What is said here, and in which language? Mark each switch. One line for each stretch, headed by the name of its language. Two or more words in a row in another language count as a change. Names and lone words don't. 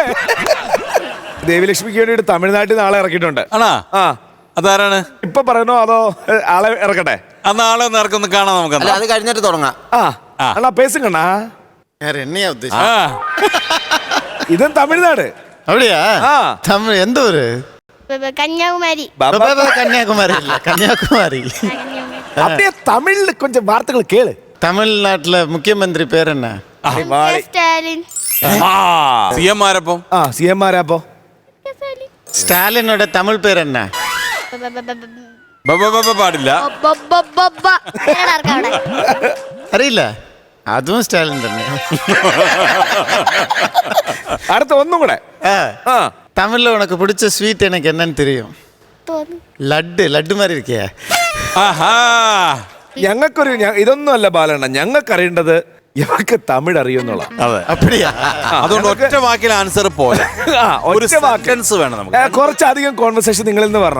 Malayalam: ദേവിലക്ഷ്മിക്ക് വേണ്ടിട്ട് തമിഴ്നാട്ടിൽ നാളെ ഇറക്കിയിട്ടുണ്ട്. ആണാ? അതാരാണ്? ഇപ്പൊ പറയണോ അതോ ആളെ ഇറക്കട്ടെ? നാളെ ഒന്ന് ഇറക്കൊന്ന് കാണാം നമുക്ക്. അത് കഴിഞ്ഞിട്ട് തുടങ്ങാം.
Tamil: அண்ணா பேசும் கண்ணா.
Malayalam: ഇതും തമിഴ്നാട്.
Tamil: அப்படியா? தமிழ் எந்த ஊரு?
Malayalam: കന്യാകുമാരി.
Tamil: கன்னியாகுமரி இல்ல, கன்னியாகுமரி. அப்படியே தமிழ்ல கொஞ்சம் வார்த்தைகள் கேளு. தமிழ்நாட்டுல முக்கியமந்திரி பேர் என்ன?
Malayalam: സ്റ്റാലിൻ. സിഎം ആരപ്പം? സിഎം ആരാപ്പോ?
Tamil: ஸ்டாலினோட தமிழ் பேர் என்ன?
Malayalam: പാടില്ല. അറിയില്ല. അതും സ്റ്റാലിൻ തന്നെ. അടുത്ത ഒന്നും കൂടെ.
Tamil: தமிழ்ல உனக்கு பிடிச்ச ஸ்வீட் எனக்கு என்னன்னு தெரியும்.
Malayalam: ലഡ്ഡു. ലഡ്ഡു മാതിരി ഇരിക്കേ. ഞങ്ങൾക്കൊരു ഇതൊന്നും അല്ല ബാലണ്ണ, ഞങ്ങൾക്ക് അറിയേണ്ടത് ഇവർക്ക് തമിഴ് അറിയുന്നുള്ള. അതുകൊണ്ട് ഒറ്റ വാക്കിൽ ആൻസർ പോലെ വേണം നമുക്ക്. കുറച്ചധികം കോൺവെർസേഷൻ നിങ്ങളിൽ നിന്ന് വരണം.